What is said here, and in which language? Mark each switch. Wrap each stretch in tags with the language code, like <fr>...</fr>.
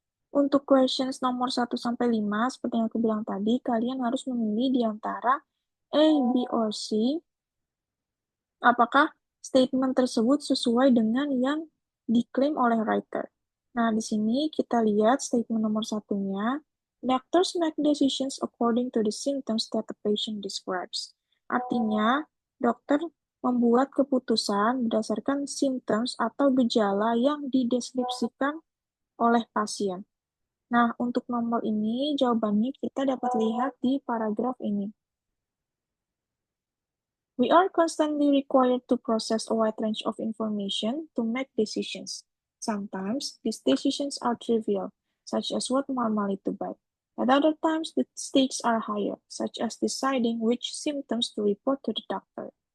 <id>Untuk questions nomor 1 sampai 5, seperti yang aku bilang tadi, kalian harus memilih di antara A, B, or C. Apakah statement tersebut sesuai dengan yang diklaim oleh writer? Nah, di sini kita lihat statement nomor 1-nya.</id> <en>Doctors make decisions according to the symptoms that the patient describes.</en> <id>Artinya, dokter membuat keputusan berdasarkan symptoms atau gejala yang dideskripsikan oleh pasien. Nah, untuk nomor ini, jawabannya kita dapat lihat di paragraf ini.</id> <en>We are constantly required to process a wide range of information to make decisions. Sometimes, these decisions are trivial, such as what normally to buy. At other times, the stakes are higher, such as deciding which symptoms to report to the doctor.</en>